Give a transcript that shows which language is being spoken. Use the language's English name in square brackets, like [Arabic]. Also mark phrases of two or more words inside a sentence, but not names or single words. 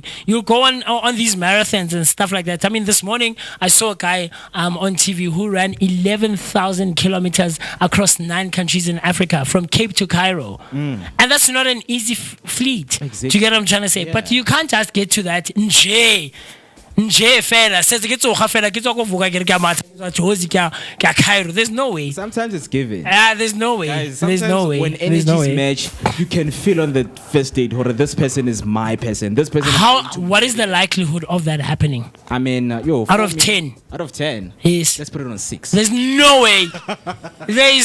[English] You go on these marathons and stuff like that. I mean, this morning I saw a guy on TV who ran 11,000 kilometers across 9 countries in Africa, from Cape to Cairo, and that's not an easy feat. Exactly. Do you get what I'm trying to say? Yeah. But you can't just get to that [Northern Sotho] nje fela says ke tsoga fela ke tswa go Vooka ke re ke a matha Jozi ke a Cairo. [English] There's no way. Sometimes it's given. There's no way. Guys, There's no way. when There's no energies way. match, you can feel on the first date, or this person is my person. This person. What is the likelihood of that happening? I mean, Out of 10. Out of 10. Yes. Let's put it on 6. There's no way. There is